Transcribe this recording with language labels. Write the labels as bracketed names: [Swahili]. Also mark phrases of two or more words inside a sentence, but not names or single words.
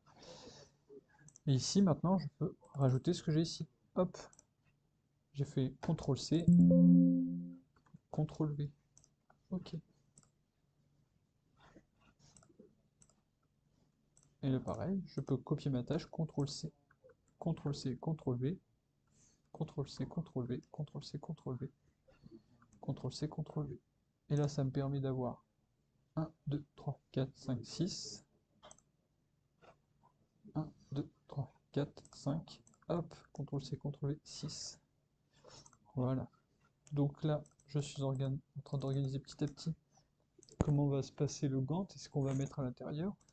[French] Et ici, maintenant, je peux rajouter ce que j'ai ici. Hop, j'ai fait CTRL-C, CTRL-V. Ok. Et là, pareil, je peux copier ma tâche, CTRL-C, CTRL-C, CTRL-V, CTRL-C, CTRL-V, CTRL-C, CTRL-V, CTRL-C, CTRL-V. Et là, ça me permet d'avoir 1, 2, 3, 4, 5, 6. 1, 2, 3, 4, 5. Hop, CTRL-C, CTRL-V, 6. Voilà. Donc là, je suis en train d'organiser petit à petit comment va se passer le Gantt et ce qu'on va mettre à l'intérieur.